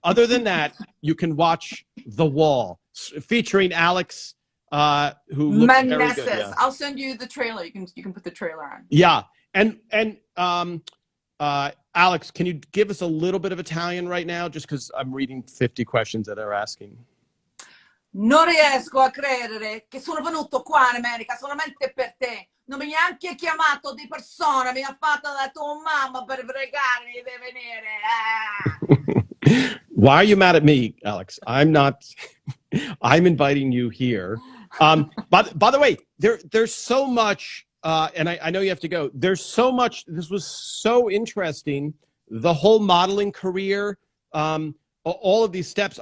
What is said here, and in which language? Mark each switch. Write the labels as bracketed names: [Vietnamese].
[English] Other than that, you can watch The Wall, featuring Alex, who looks Meneses. very good. Yeah. I'll send you the trailer. You can put the trailer on. Yeah, and Alex, can you give us a little bit of Italian right now? Just because I'm reading 50 questions that are asking. [Italian] Non riesco a credere che sono venuto qua in America solamente per te. Non mi ha neanche chiamato di persona, mi ha fatto la tua mamma per pregarmi di venire. [English] Why are you mad at me, Alex? I'm not. I'm inviting you here. By the way, there's so much, and I know you have to go. There's so much. This was so interesting. The whole modeling career, all of these steps.